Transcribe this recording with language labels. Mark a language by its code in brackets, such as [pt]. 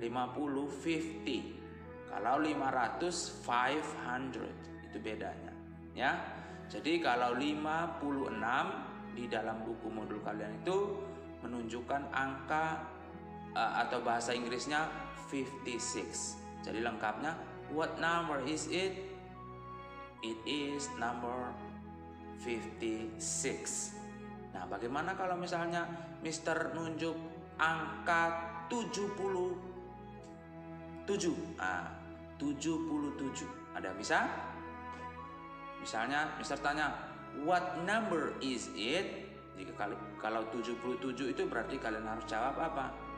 [id] 50 50. Kalau 500 500, itu bedanya. Ya. Jadi kalau 56 di dalam buku modul kalian itu menunjukkan angka atau bahasa Inggrisnya 56. Jadi lengkapnya [en] what number is it? It is number 56. [id] Nah, bagaimana kalau misalnya Mister nunjuk angka 77? Nah, 77. Ada bisa? Misalnya Mister tanya [en] what number is it? [id] Jika kalau 77 itu berarti kalian harus jawab apa?